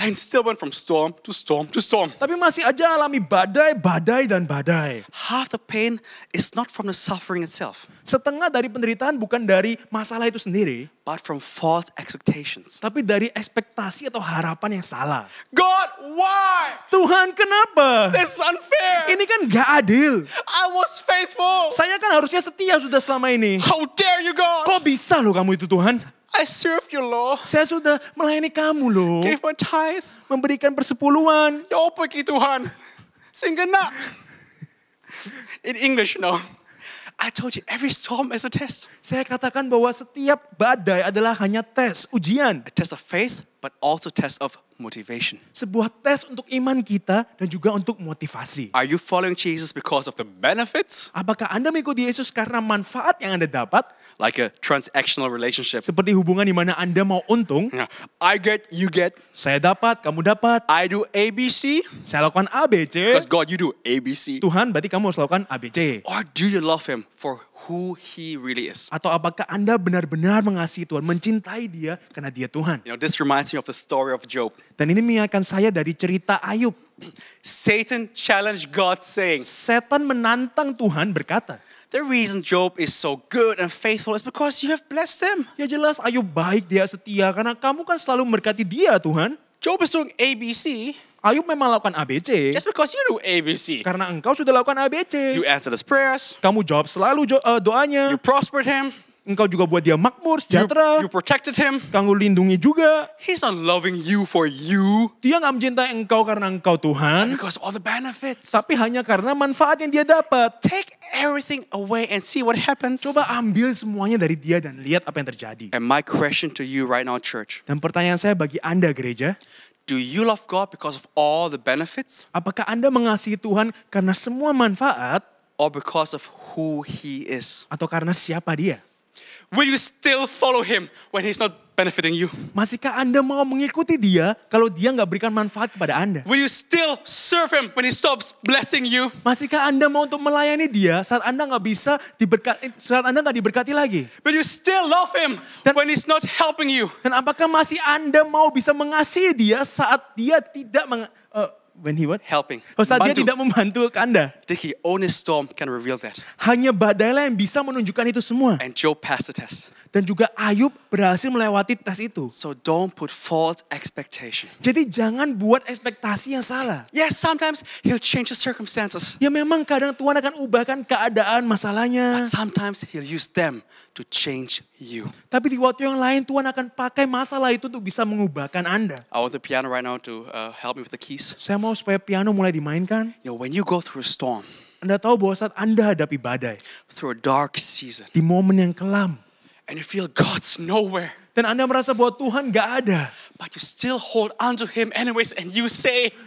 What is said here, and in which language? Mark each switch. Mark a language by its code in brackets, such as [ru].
[en] and still went from storm to storm to storm. [id] Tapi masih aja alami badai, badai, dan badai. [en] Half the pain is not from the suffering itself, [id] Setengah dari penderitaan bukan dari masalah itu sendiri. [en] but from false expectations. [id] Tapi dari ekspektasi atau harapan yang salah. [en] God, why? [id] Tuhan kenapa? [en] This is unfair. [id] Ini kan gak adil. [en] I was faithful. [id] Saya kan harusnya setia sudah selama ini. [en] How dare you, God? [id] Kok bisa loh kamu itu Tuhan? [en] I served you, Lord. [id] Saya sudah melayani kamu loh. [en] Gave my tithe. [id] Memberikan persepuluhan. Ya apa ki Tuhan? Sehingga nak. [en] In English, no. I told you, every storm is a test. [id] Saya katakan bahwa setiap badai adalah hanya tes, ujian. [en] A test of faith, but also test of motivation. [id] Sebuah tes untuk iman kita dan juga untuk motivasi. [en] Are you following Jesus because of the benefits? [id] Apakah Anda mengikuti Yesus karena manfaat yang Anda dapat? [en] Like a transactional relationship. [id] Seperti hubungan di mana Anda mau untung. [en] Yeah. I get, you get. [id] Saya dapat, kamu dapat. [en] I do ABC. [id] Saya lakukan ABC. [en] Because God, you do ABC. [id] Tuhan berarti kamu harus lakukan ABC. [en] Or do you love Him for who He really is? [id] Atau apakah Anda benar-benar mengasihi Tuhan, mencintai Dia karena Dia Tuhan? [en] You know, this reminds me of the story of Job. [id] Dan ini mengingatkan saya dari cerita Ayub. [en] Satan challenged God saying, [id] Setan menantang Tuhan berkata, [en] the reason Job is so good and faithful is because you have blessed him. [id] ya jelas Ayub baik, dia setia karena kamu kan selalu memberkati dia Tuhan. [en] Job is doing ABC [id] Ayub memang lakukan ABC [en] just because you do ABC. [id] karena engkau sudah lakukan ABC. [en] You answered his prayers. [id] Kamu jawab selalu doanya. [en] You prospered him. [id] Engkau juga buat dia makmur, sejahtera. [en] You protected him. [id] Kamu lindungi juga. [en] He's not loving you for you, [id] Dia gak mencintai engkau karena engkau Tuhan, [en] because of all the benefits. [id] tapi hanya karena manfaat yang dia dapat. [en] Take everything away and see what happens. [id] Coba ambil semuanya dari dia dan lihat apa yang terjadi. [en] And my question to you right now, church, [id] Dan pertanyaan saya bagi Anda gereja, [en] do you love God because of all the benefits, [id] apakah Anda mengasihi Tuhan karena semua manfaat [en] or because of who He is? [id] atau karena siapa dia? [en] Will you still follow Him when He's not benefiting you? [id] Masihkah Anda mau mengikuti dia kalau dia nggak berikan manfaat kepada Anda? [en] Will you still serve Him when He stops blessing you? [id] Masihkah Anda mau untuk melayani dia saat Anda nggak bisa diberkati, saat Anda nggak diberkati lagi? [en] Will you still love Him when He's not helping you? [id] Dan apakah masih Anda mau bisa mengasihi dia saat dia tidak [en] when he what? Helping. [id] Saat dia Bantu. tidak membantu Anda? [en] Dickie, only storm can reveal that. [id] Hanya badailah yang bisa menunjukkan itu semua. [en] And Job passed the test. [id] Dan juga Ayub berhasil melewati tes itu. [en] So don't put false expectation. [id] Jadi jangan buat ekspektasi yang salah. [en] Yes, sometimes He'll change the circumstances. [id] Ya memang kadang Tuhan akan ubahkan keadaan masalahnya. [en] But sometimes He'll use them to change you. [id] Tapi di waktu yang lain Tuhan akan pakai masalah itu untuk bisa mengubahkan Anda. [en] I want the piano right now to help me with the keys. [id] Saya mau supaya piano mulai dimainkan. [en] You know, when you go through a storm, [id] Anda tahu bahwa saat Anda hadapi badai, [en] through a dark season, [id] di momen yang kelam, [en] and you feel God's nowhere, [id] dan Anda merasa bahwa Tuhan gak ada, [en] but you still hold on to Him anyways, and you say,